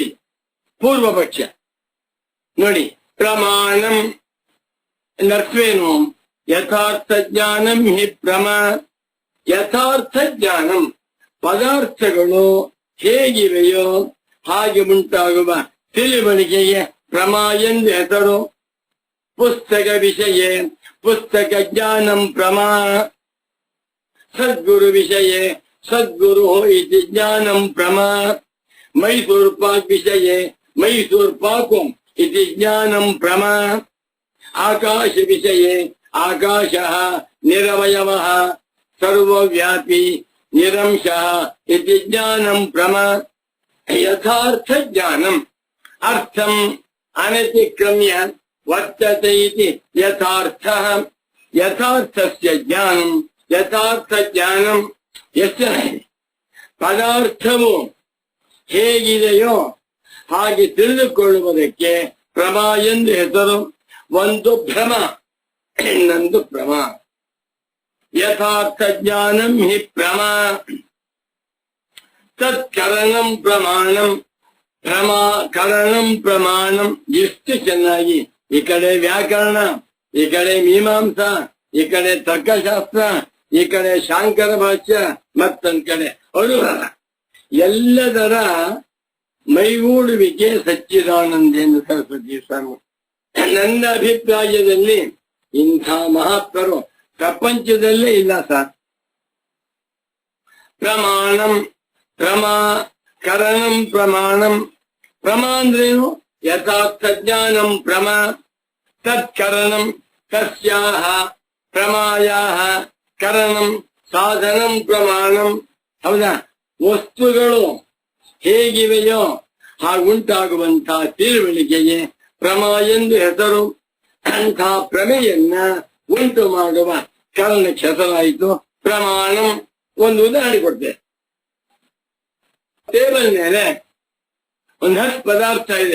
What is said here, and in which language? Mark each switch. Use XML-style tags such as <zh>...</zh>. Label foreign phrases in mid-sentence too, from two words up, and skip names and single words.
<kn>ಪೂರ್ವ ಪಕ್ಷ ನೋಡಿ,</kn> <sa>ಪ್ರಮಾಣಂ ನರ್ವೇನು ಯಥಾರ್ಥ ಜ್ಞಾನಂ ಹಿ ಯಥಾರ್ಥ ಜ್ಞಾನಂ,</sa> <kn>ಪದಾರ್ಥಗಳು ಹೇಗಿವೆಯೋ ಹಾಗೆ ಉಂಟಾಗುವ ತಿಳಿವಳಿಕೆಗೆ ಪ್ರಮಾ ಎಂದು ಹೆಸರು.</kn> <sa>ಪುಸ್ತಕ ವಿಷಯ ಪುಸ್ತಕ ಜ್ಞಾನಂ ಪ್ರಮಾ, ಸದ್ಗುರು ವಿಷಯ ಸದ್ಗುರು ಇತಿ ಜ್ಞಾನಂ ಪ್ರಮಾ, ಮೈಸೂರು ಪಾಕ್ ವಿಷಯ ಮೈಸೂರು ಪಾಕು ಇತಿ ಜ್ಞಾನಂ ಪ್ರಮಾ, ಆಕಾಶ ವಿಷಯ ಆಕಾಶ ನಿರವಯವ ಸರ್ವವ್ಯಾಪಿ ನಿರಂಶ ಇತಿ ಜ್ಞಾನಂ ಪ್ರಮಾ. ಯಥಾರ್ಥ ಜ್ಞಾನಂ ಅರ್ಥಂ ಅನತಿಕ್ರಮ್ಯ ವರ್ತತೆ ಇತಿ ಯಥಾರ್ಥ. ಯಥಾರ್ಥಸ್ಯ ಜ್ಞಾನಂ, ಯಥಾರ್ಥ ಜ್ಞಾನಂ</sa> <kn>ಎಷ್ಟು ಚೆನ್ನಾಗಿದೆ. ಪದಾರ್ಥವು ಹೇಗಿದೆಯೋ ಹಾಗೆ ತಿಳಿದುಕೊಳ್ಳುವುದಕ್ಕೆ ಪ್ರಮಾ ಎಂದು ಹೆಸರು. ಒಂದು ಭ್ರಮ, ಇನ್ನೊಂದು ಪ್ರಮಾ.</kn> <sa>ಯಥಾರ್ಥ ಜ್ಞಾನಂ ಹಿ ಪ್ರಮಾ, ತತ್ಕರಣಂ ಪ್ರಮಾಣಂ. ಕರಣಂ ಪ್ರಮಾಣಂ.</sa> <kn>ಎಷ್ಟು ಚೆನ್ನಾಗಿ ಈ ಕಡೆ ವ್ಯಾಕರಣ, ಈ ಕಡೆ ಮೀಮಾಂಸಾ, ಈ ಕಡೆ ತರ್ಕಶಾಸ್ತ್ರ, ಈ ಕಡೆ ಶಾಂಕರ ಭಾಷ್ಯ, ಮತ್ತೊಂದ್ ಕಡೆ ಅನುಭವ, ಎಲ್ಲದರ ಮೈಗೂಡುವಿಕೆ ಸಚ್ಚಿದಾನಂದೇಂದ್ರ ಸರಸ್ವತಿ ಸ್ವಾಮಿ. ನನ್ನ ಅಭಿಪ್ರಾಯದಲ್ಲಿ ಇಂಥ ಮಹಾತ್ಮರು ಪ್ರಪಂಚದಲ್ಲೇ ಇಲ್ಲ ಸರ್.</kn> <sa>ಪ್ರಮಾಣಂ ಕರಣಂ ಪ್ರಮಾಣಂ.</sa> <kn>ಪ್ರಮಾ ಅಂದ್ರೇನು?</kn> <sa>ಯಥಾರ್ಥ ಜ್ಞಾನಂ ಪ್ರಮಾ. ತತ್ಕರಣಂ ತಸ್ಯಾಹ ಪ್ರಮಾಯಾಹ ಕರಣಂ ಸಾಧನಂ ಪ್ರಮಾಣಂ.</sa> <kn>ಹೌದಾ? ವಸ್ತುಗಳು ಹೇಗಿವೆಯೋ ಹಾಗುಂಟಾಗುವಂತಹ ತಿಳುವಳಿಕೆಗೆ ಪ್ರಮಾ ಎಂದು ಹೆಸರು. ಅಂಥ ಪ್ರಮೆಯನ್ನ ಉಂಟು ಮಾಡುವ ಕಾರಣಕ್ಕೆ ಹೆಸರಾಯಿತು ಪ್ರಮಾಣಂ. ಒಂದು ಉದಾಹರಣೆ ಕೊಡ್ತೇನೆ. ಟೇಬಲ್ ಮೇಲೆ ಒಂದು 10 ಪದಾರ್ಥ ಇದೆ.</kn>